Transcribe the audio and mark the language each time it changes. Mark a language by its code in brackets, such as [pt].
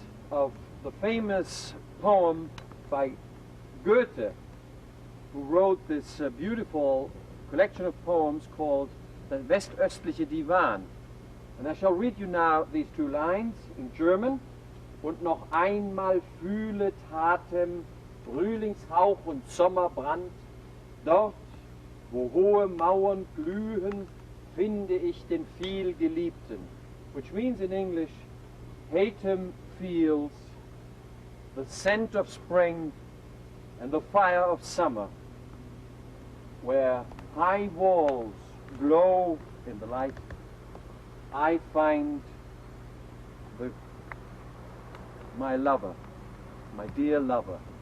[en] Of the famous poem by Goethe, who wrote this beautiful collection of poems called the Westöstliche Divan. And I shall read you now these two lines in German. [de] Und noch einmal fühlet Atem, Frühlingshauch und Sommerbrand. Dort, wo hohe Mauern glühen, finde ich den vielgeliebten. [en] Which means in English, Hatem feels the scent of spring and the fire of summer, where high walls glow in the light. I find my lover, my dear lover.